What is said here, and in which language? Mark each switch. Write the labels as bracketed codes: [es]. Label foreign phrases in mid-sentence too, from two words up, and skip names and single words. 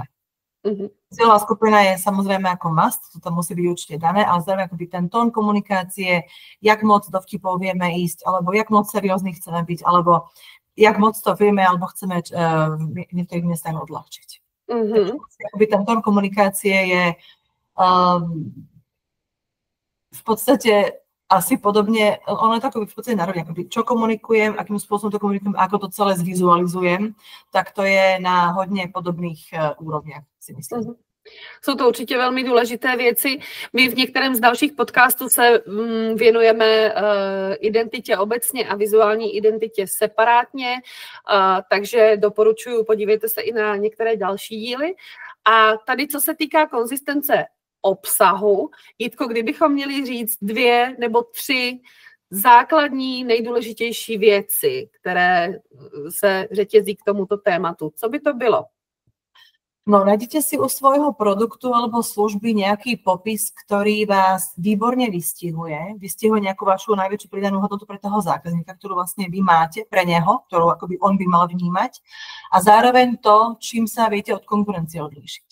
[sk] Cieľová skupina je samozrejme ako must, to musí byť určite dané, ale zároveň akoby ten tón komunikácie, jak moc do vtipov vieme ísť, alebo jak moc seriózny chceme byť, alebo jak moc to vieme, alebo chceme v niektorých miestach odľahčiť. Akoby ten tón komunikácie je v podstate asi podobne, ono je to ako v podstate národne, čo komunikujem, akým spôsobom to komunikujem, ako to celé zvizualizujem, tak to je na hodně podobných úrovniach, si myslím. [cs] Jsou to určitě velmi důležité věci. My v některém z dalších podcastů se věnujeme identitě obecně a vizuální identitě separátně, takže doporučuji, podívejte se i na některé další díly. A tady, co se týká konzistence obsahu, Jitko, kdybychom měli říct 2 nebo 3 základní, nejdůležitější věci, které se řetězí k tomuto tématu, co by to bylo? No, [sk] nájdete si u svojho produktu alebo služby nejaký popis, ktorý vás výborne vystihuje nejakú vašu najväčšiu pridanú hodnotu pre toho zákazníka, ktorú vlastne vy máte pre neho, ktorú akoby on by mal vnímať, a zároveň to, čím sa viete od konkurencie odlíšiť.